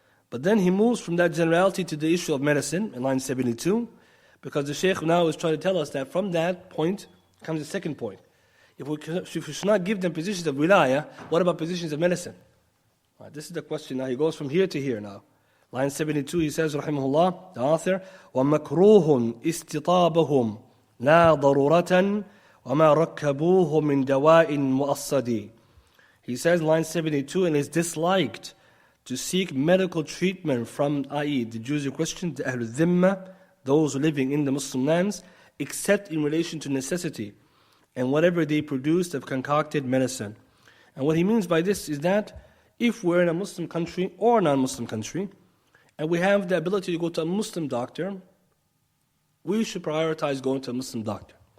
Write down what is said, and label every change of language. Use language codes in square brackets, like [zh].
[en] But then he moves from that generality to the issue of medicine in line 72, because the Shaykh now is trying to tell us that from that point comes the second point. If we should not give them positions of wilayah, what about positions of medicine? Right, this is the question now. He goes from here to here now. Line 72, he says, rahimahullah, the author, [ar] وَمَكْرُوهٌ إِسْتِطَابَهُمْ لَا ضَرُورَةً وَمَا رَكَّبُوهُ مِنْ دَوَاءٍ مُؤَصَّدٍ. [en] He says, line 72, and is disliked to seek medical treatment from, i.e., the Jews or Christians, the Ahlul Zimmah, those living in the Muslim lands, except in relation to necessity and whatever they produced of concocted medicine. And what he means by this is that if we're in a Muslim country or a non-Muslim country, and we have the ability to go to a Muslim doctor, we should prioritize going to a Muslim doctor.